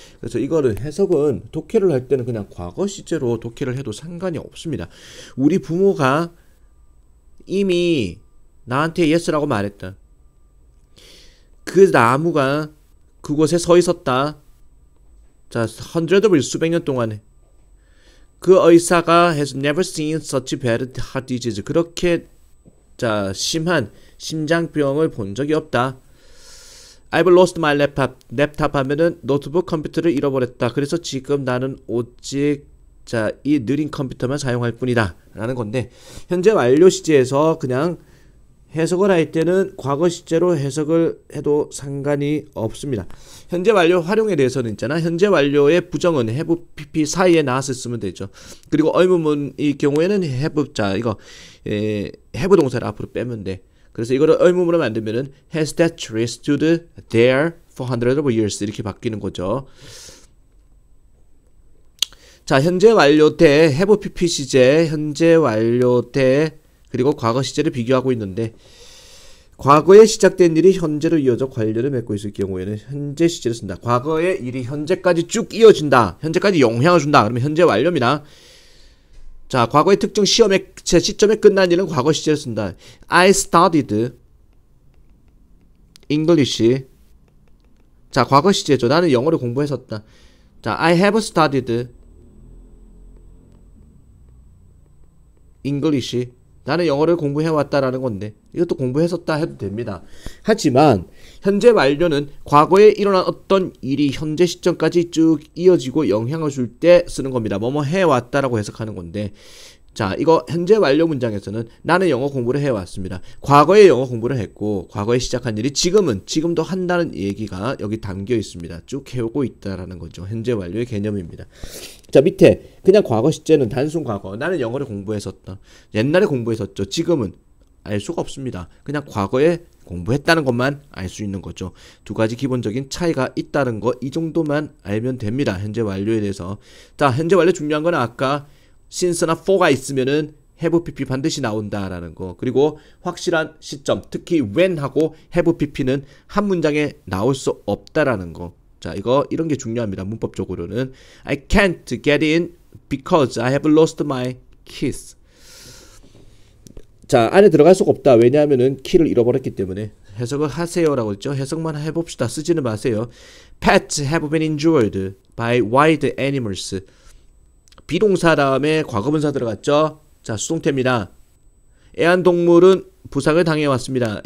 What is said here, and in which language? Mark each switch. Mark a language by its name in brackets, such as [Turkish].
[Korean] 그래서 이거를 해석은 독해를 할 때는 그냥 과거 시제로 독해를 해도 상관이 없습니다. 우리 부모가 이미 나한테 yes라고 말했다. 그 나무가 그곳에 서 있었다. 자, [English] hundred of years, [Korean] 수백 년 동안에. 그 의사가 [English] has never seen such bad heart disease. [Korean] 그렇게, 자, 심한 심장병을 본 적이 없다. [English] I've lost my laptop. [Korean] 랩탑 하면은 노트북 컴퓨터를 잃어버렸다. 그래서 지금 나는 오직, 자, 이 느린 컴퓨터만 사용할 뿐이다. 라는 건데, 현재 완료 시제에서 그냥 해석을 할 때는 과거 시제로 해석을 해도 상관이 없습니다. 현재 완료 활용에 대해서는 있잖아. 현재 완료의 부정은 have pp 사이에 나와서 쓰면 되죠. 그리고 의문문의 경우에는 have, 자, 이거 have 동사를 앞으로 빼면 돼. 그래서 이거를 의문문으로 만들면은 [English] has that tree stood there for hundreds of years [Korean] 이렇게 바뀌는 거죠. 자, 현재 완료 대 have pp 시제, 현재 완료 대 그리고 과거 시제를 비교하고 있는데, 과거에 시작된 일이 현재로 이어져 관련을 맺고 있을 경우에는 현재 시제를 쓴다. 과거의 일이 현재까지 쭉 이어진다. 현재까지 영향을 준다. 그러면 현재 완료입니다. 자, 과거의 특정 시험의 시점에 끝난 일은 과거 시제를 쓴다. [English] I studied English. [Korean] 자, 과거 시제죠. 나는 영어를 공부했었다. [English] 자, I have studied English. [Korean] 나는 영어를 공부해왔다라는 건데, 이것도 공부했었다 해도 됩니다. 하지만 현재 완료는 과거에 일어난 어떤 일이 현재 시점까지 쭉 이어지고 영향을 줄 때 쓰는 겁니다. 뭐뭐 해왔다라고 해석하는 건데, 자, 이거 현재 완료 문장에서는 나는 영어 공부를 해왔습니다. 과거에 영어 공부를 했고 과거에 시작한 일이 지금도 한다는 얘기가 여기 담겨 있습니다. 쭉 해오고 있다라는 거죠. 현재 완료의 개념입니다. 자, 밑에 그냥 과거 시제는 단순 과거. 나는 영어를 공부했었다. 옛날에 공부했었죠. 지금은 알 수가 없습니다. 그냥 과거에 공부했다는 것만 알 수 있는 거죠. 두 가지 기본적인 차이가 있다는 거 이 정도만 알면 됩니다. 현재 완료에 대해서. 자, 현재 완료 중요한 건 아까 since나 for가 있으면은 have pp 반드시 나온다라는 거. 그리고 확실한 시점, 특히 when하고 have pp는 한 문장에 나올 수 없다라는 거. 자, 이런 게 중요합니다. [English] 문법적으로는 I can't get in because I have lost my keys. [Korean] 자, 안에 들어갈 수가 없다. 왜냐하면은 키를 잃어버렸기 때문에. 해석을 하세요라고 했죠. 해석만 해봅시다. 쓰지는 마세요. [English] Pets have been injured by wild animals. [Korean] 비동사 다음에 과거분사 들어갔죠. 자, 수동태입니다. 애완동물은 부상을 당해왔습니다.